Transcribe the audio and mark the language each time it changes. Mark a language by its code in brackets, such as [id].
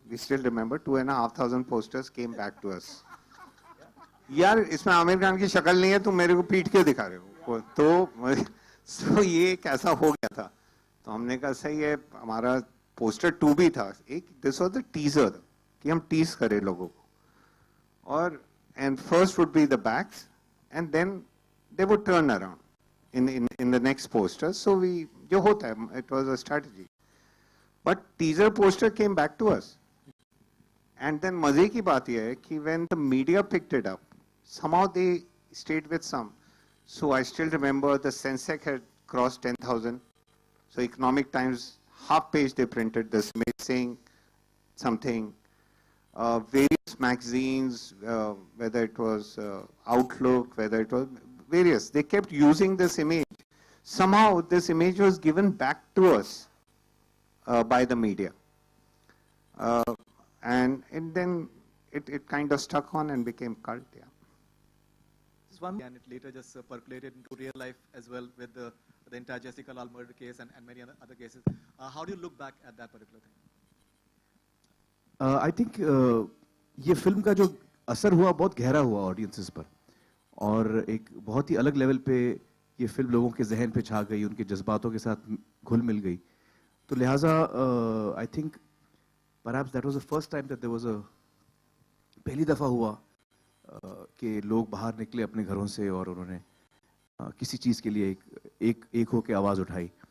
[en] We still remember 2,500 posters came back to us. [hi] यार इसमें आमिर खान की शक्ल नहीं है, तुम मेरे को पीट के दिखा रहे हो। तो ये कैसा हो गया था, तो हमने कहा सही है, हमारा पोस्टर 2 भी था एक, [en] this was the teaser [hi] कि हम टीज करें लोगों को, [en] और and first would be the backs and then they would turn around in the next poster. So we, [hi] जो होता है, [en] it was a strategy, but teaser poster came back to us, and then [hi] मजे की बात यह है कि [en] when the media picked it up, somehow they stayed with some. So I still remember the Sensex had crossed 10,000. So Economic Times half page they printed this image saying something. Various magazines, whether it was Outlook, whether it was various, they kept using this image. Somehow this image was given back to us by the media. And then it kind of stuck on and became cult, yeah. One, and it later just percolated into real life as well with the entire Jessica Lal murder case and many other cases. How do you look back at that particular thing? I think [hi] ये film का जो असर हुआ बहुत गहरा हुआ audiences पर, और एक बहुत ही अलग लेवल पे ये फिल्म लोगों के जहन पे छा गई, उनके जज्बातों के साथ घुल मिल गई। तो लिहाजा [en] I think perhaps that was the first time that there was a, [hi] पहली दफा हुआ कि लोग बाहर निकले अपने घरों से और उन्होंने किसी चीज के लिए एक होकर आवाज उठाई।